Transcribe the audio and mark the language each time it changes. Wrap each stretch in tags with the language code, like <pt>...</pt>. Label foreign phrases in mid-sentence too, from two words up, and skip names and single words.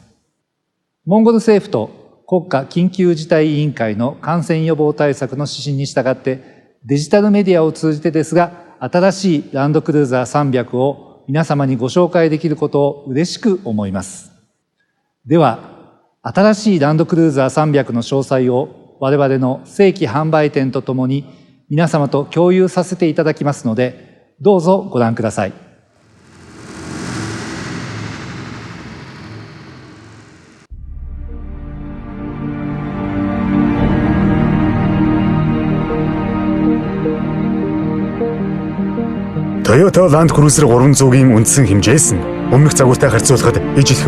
<ja>モンゴル政府と国家緊急事態委員会の感染予防対策の指針に従って、デジタルメディアを通じてですが、新しいランドクルーザー300を皆様にご紹介できることを嬉しく思います。では、新しいランドクルーザー300の詳細を我々の正規販売店とともに皆様と共有させていただきますので、どうぞご覧ください。</ja> <mn>Toyota Land Cruiser 300-ийн үндсэн хэмжээс нь өмнөх загвартай харьцуулахад ижлэхэн</mn>